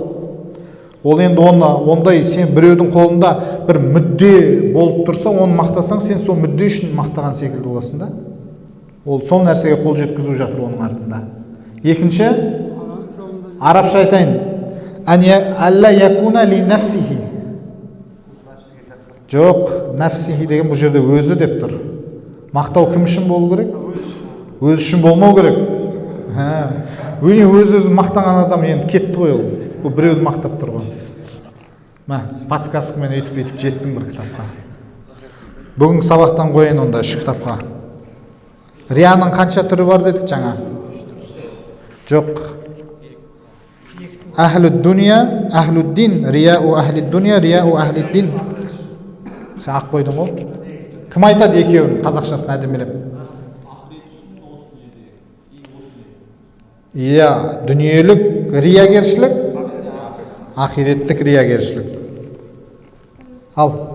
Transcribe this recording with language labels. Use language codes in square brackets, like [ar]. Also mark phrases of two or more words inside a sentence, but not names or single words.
[kk] Ол енді ондай сен біреудің қолында бір мүдде болып тұрса, оны мақтасаң, сен сол мүдде үшін мақтаған секілді боласың да. Ол сол нәрсеге қол жеткізу жатыр оның артында. Екінші, арабша айтайын. [ar] ألا يكون لنفسه. [kk] Жоқ, нафсихи деген бұл жерде өзі деп тұр. Мақтау кім үшін болу керек? Өз үшін болмау керек. Өз мақтаған адам енді кетті ғой ол. Бұл біреуді мақтап тұр ғой. Подсказкамен өйтіп жеттің бір кітапқа. Бүгін сабақтан қойын онда 3 кітапқа. Рияның қанша түрі бар дедік жаңа? Жоқ. [ar] أهل الدنيا، أهل الدين، رياء أهل الدنيا، رياء أهل الدين. [kk] Сен ақ қойдың ғой. Кім айтады екеуін қазақшасын әдемелеп? Иә, дүниелік риягершілік, ақиреттік риягершілік. Ал.